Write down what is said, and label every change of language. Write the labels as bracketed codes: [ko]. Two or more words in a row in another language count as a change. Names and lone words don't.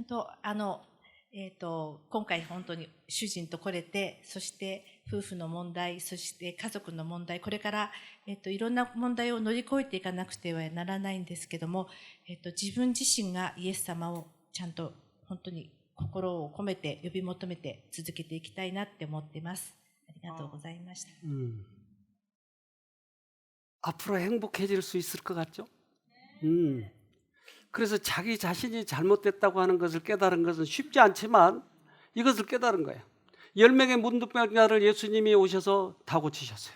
[ja] 今回本当に主人と来れて、そして夫婦の問題、そして家族の問題、これから、いろんな問題を乗り越えていかなくてはならないんですけども、自分自身がイエス様をちゃんと本当に心を込めて呼び求めて続けていきたいなって思っています。ありがとうございました。 [ko] 앞으로 행복해질 수 있을 것 같죠? 그래서 자기 자신이 잘못됐다고 하는 것을 깨달은 것은 쉽지 않지만 이것을 깨달은 거예요. 10명의 문둥병자를 예수님이 오셔서 다 고치셨어요.